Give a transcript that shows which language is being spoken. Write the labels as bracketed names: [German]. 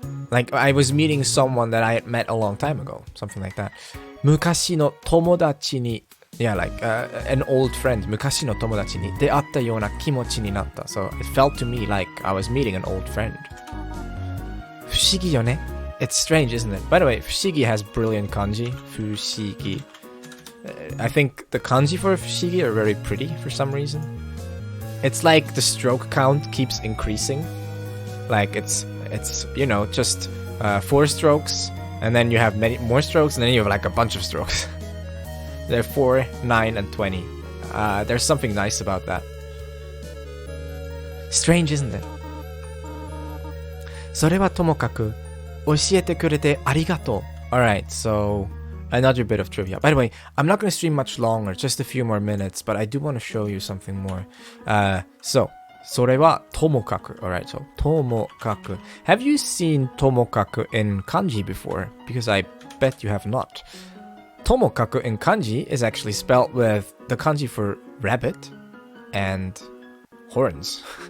[English] Like I was meeting someone that I had met a long time ago, something like that. 昔の友達に yeah, like an old friend. [Japanese] 昔の友達に出会ったような気持ちになった. [English] So it felt to me like I was meeting an old friend. [Japanese] 不思議よね. [English] It's strange, isn't it? By the way, 不思議 has brilliant kanji. [Japanese] 不思議. [English] I think the kanji for 不思議 are very pretty for some reason. It's like the stroke count keeps increasing. Like it's you know, just 4 strokes, and then you have many more strokes, and then you have like a bunch of strokes. They're 4, 9, and 20. There's something nice about that. Strange, isn't it? [Japanese] それはともかく教えてくれてありがとう. [English] Alright, so another bit of trivia. By the way, I'm not going to stream much longer, just a few more minutes, but I do want to show you something more. So, それはともかく. Alright, so ともかく. Have you seen ともかく in kanji before? Because I bet you have not. ともかく in kanji is actually spelled with the kanji for rabbit and horns.